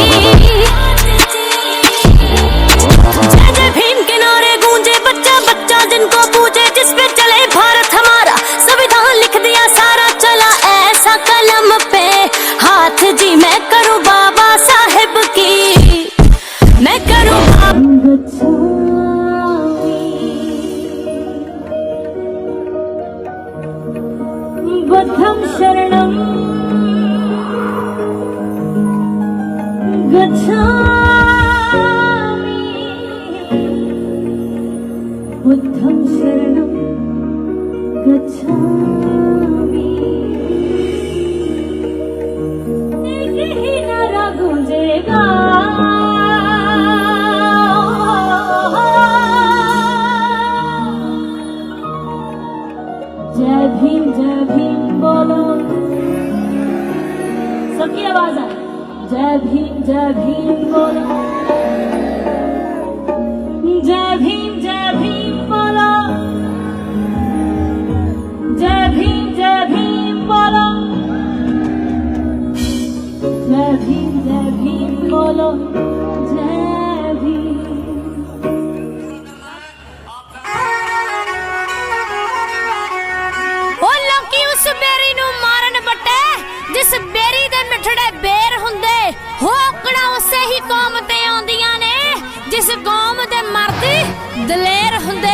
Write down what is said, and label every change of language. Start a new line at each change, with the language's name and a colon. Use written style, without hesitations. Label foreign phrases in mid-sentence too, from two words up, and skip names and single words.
Hindi: जय जय भीम के नारे गूंजे, बच्चा बच्चा जिनको पूजे, जिस पे चले भारत हमारा, संविधान लिख दिया सारा, चला ऐसा कलम पे हाथ जी। मैं करूं बाबा साहेब की, मैं करूं
Pali: बुद्धं शरणं गच्छामि, बुद्धं शरणं गच्छामि।
Hindi: एक ही नारा गूंजेगा, जय भीम बोलो, सबकी आवाज है, जय भीम बोलो, जय भीम बोलो, जय भीम बोलो, जय भीम बोलो, जय भीम।
Punjabi: ਓ ਲੋਕੀ ਉਸ ਬੇਰੀ ਨੂੰ ਮਾਰਨ ਵੱਟੇ ਜਿਸ ਬੇਰੀ ਦੇ ਮਿੱਠੜੇ ਬੇਰ ਹੁੰਦੇ, ਔਕੜਾਂ ਉਸੇ ਹੀ ਕੌਮ ਤੇ ਆਉਂਦੀਆਂ ਨੇ ਜਿਸ ਕੌਮ ਦੇ ਮਰਦ ਦਲੇਰ ਹੁੰਦੇ।